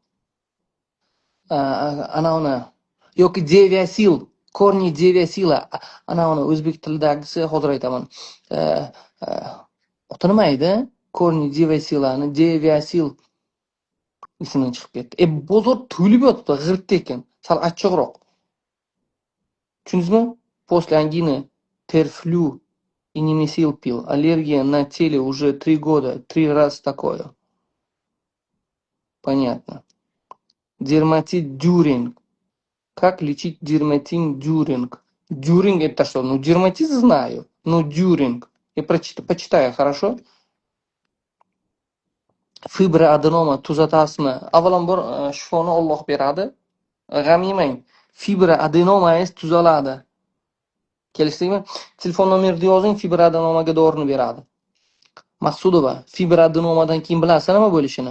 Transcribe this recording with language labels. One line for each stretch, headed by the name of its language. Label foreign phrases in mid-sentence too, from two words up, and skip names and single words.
Uzbek: Ana uni yoki deviasil, korni deviasila, ana uni o'zbek tilidagisi, hozir aytaman. Oti nima edi? Korni deviasilani, deviasil ismini chiqib ketdi. Bozor to'lib yotibdi, g'irt-tekin, sal achchiqroq. Tushundingizmi?
Russian: После ангины терфлю и немесил пил. Аллергия на теле уже 3 года. 3 раза такое. Понятно. Дерматит дюринг. Как лечить дерматин дюринг? Дюринг это что? Ну, дерматит знаю. Но дюринг. Я почитаю, хорошо?
Uzbek: Fibroadenoma tuzatasizmi? Avvalambor shifoni Alloh beradi. G'am yemang. Fibroadenomangiz tuzaladi. Kelishdikmi? Telefon nomerini yozing, fibroadenomaga dorini beradi. Maqsudova, fibroadenomadan keyin bilasizlar nima bo'lishini?